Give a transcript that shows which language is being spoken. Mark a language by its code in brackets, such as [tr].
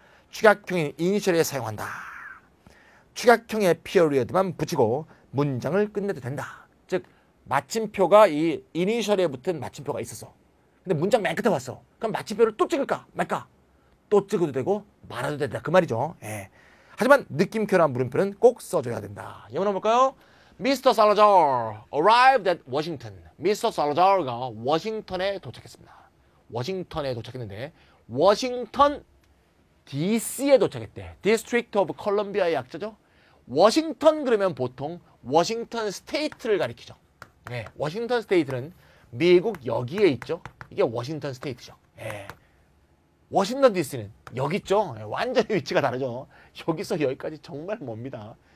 [ko] 축약형인 이니셜에 사용한다. 축약형의 period만 붙이고 문장을 끝내도 된다. 즉 마침표가 이 이니셜에 붙은 마침표가 있었어. 근데 문장 맨 끝에 왔어. 그럼 마침표를 또 찍을까 말까? 또 찍어도 되고 말아도 된다. 그 말이죠. 예. 하지만 느낌표란 물음표는 꼭 써줘야 된다. 영어 한번 볼까요? Mr. [en] Salazar arrived at Washington. Mr. [ko] Salazar가 워싱턴에 도착했습니다. 워싱턴에 도착했는데 워싱턴 DC에 도착했대. District of Columbia의 약자죠. 워싱턴 그러면 보통 워싱턴 스테이트를 가리키죠. 네, 워싱턴 스테이트는 미국 여기에 있죠. 이게 워싱턴 스테이트죠. 네. 워싱턴 DC는 여기 있죠. 완전히 위치가 다르죠. 여기서 여기까지 정말 멉니다.